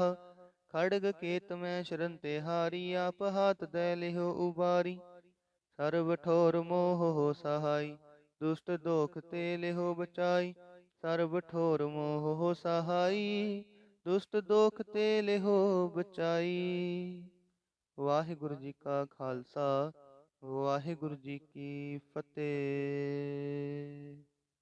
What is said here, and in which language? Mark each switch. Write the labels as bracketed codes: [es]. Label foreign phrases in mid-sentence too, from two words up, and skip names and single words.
[hi] खड़ग केत में शरण तिहारी, आप हाथ दे लिहो उबारी। सर्व ठोर मोह हो सहाई, दुष्ट दोख ते लिहो बचाई। सर्व ठोर मोह हो सहाई, दुष्ट दोख ते लिहो बचाई। वाहिगुरु जी का खालसा, वाहिगुरु जी की फतेह।